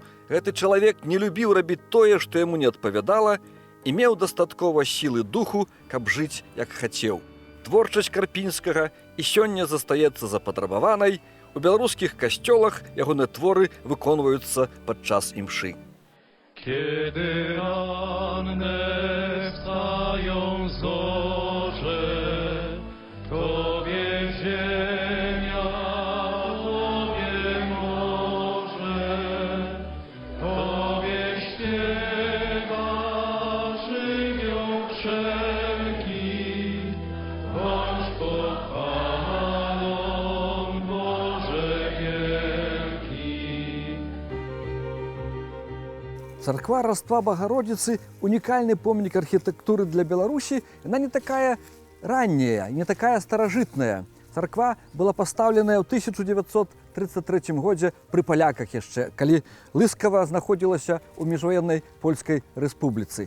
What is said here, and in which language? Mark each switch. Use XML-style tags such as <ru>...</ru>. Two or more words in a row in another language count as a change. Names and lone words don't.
<be>Гэты чалавек не любіў рабіць тое, што яму не адпавядала, і меў дастаткова сілы духу, каб жыць як хацеў. Творчасць Карпінскага і сёння застаецца запатрабаванай. У беларускіх касцёлах ягоныя творы выконваюцца падчас імшы.</be> <pl>Kiedy ranne wstają zorze, Tobie ziemia, Tobie morze, Tobie śpiewa żywioł wszelki, bądź pochwaną, Boże wielki.</pl> <be>Царква Раства Багародзіцы – унікальны помнік архітэктуры для Беларусі. Яна не такая ранняя, не такая старажытная. Царква была пастаўленая ў 1933 годзе пры паляках яшчэ, калі Лыскава знаходзілася ў міжваеннай Польскай Рэспубліцы.</be>